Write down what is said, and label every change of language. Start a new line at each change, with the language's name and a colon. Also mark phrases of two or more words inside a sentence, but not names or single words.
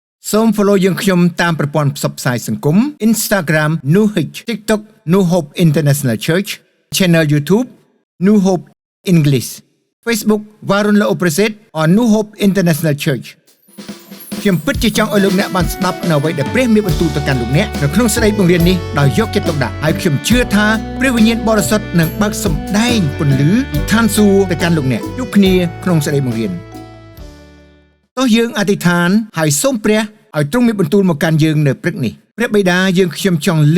Khmer: សូម follow យើងខ្ញុំតាមប្រព័ន្ធផ្សព្វផ្សាយសង្គម Instagram New Hope TikTok New Hope International Church Channel YouTube New Hope English Facebook Varun Lao Praset or New Hope International Church ខ្ញុំពិតជាចង់ឲ្យលោកអ្នកបានស្ដាប់នៅអ្វីដែលព្រះមានបន្ទូលទៅកាន់លោកអ្នកនៅក្នុងស្ដីបង្រៀននេះដោយយកចិត្តទុកដាក់ហើយខ្ញុំជឿ ថាព្រះវិញ្ញាណបរិសុទ្ធនឹងបើកសម្ដែងពន្លឺឋានសួគ៌ទៅកាន់លោកអ្នកជួបគ្នាក្នុងស្ដីបង្រៀនតោះយើងអធិដ្ឋានហើយសូមព្រះឲ្យទ្រង់មានបន្ទូលមកកាន់យើងនៅព្រឹកនេះព្រះបិតាយើងខ្ញុំចង់